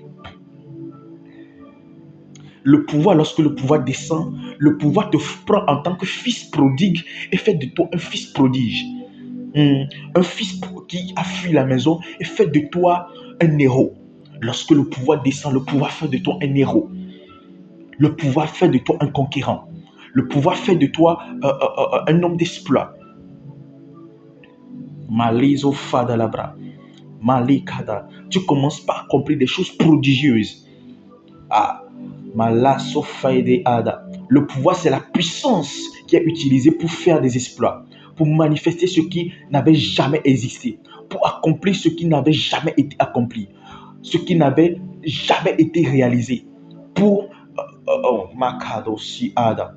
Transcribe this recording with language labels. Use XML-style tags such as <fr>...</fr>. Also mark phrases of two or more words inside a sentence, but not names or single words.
<fr>Le pouvoir, lorsque le pouvoir descend, le pouvoir te prend en tant que fils prodigue et fait de toi un fils prodige. Un fils qui a fui la maison et fait de toi un héros. Lorsque le pouvoir descend, le pouvoir fait de toi un héros. Le pouvoir fait de toi un conquérant. Le pouvoir fait de toi un homme d'exploit. Malizo fadalabra. Malikada. Tu commences par accomplir des choses prodigieuses. Ah, malaso faide ada. Le pouvoir, c'est la puissance qui est utilisée pour faire des exploits, pour manifester ce qui n'avait jamais existé, pour accomplir ce qui n'avait jamais été accompli, ce qui n'avait jamais été réalisé, pour makado si ada.</fr>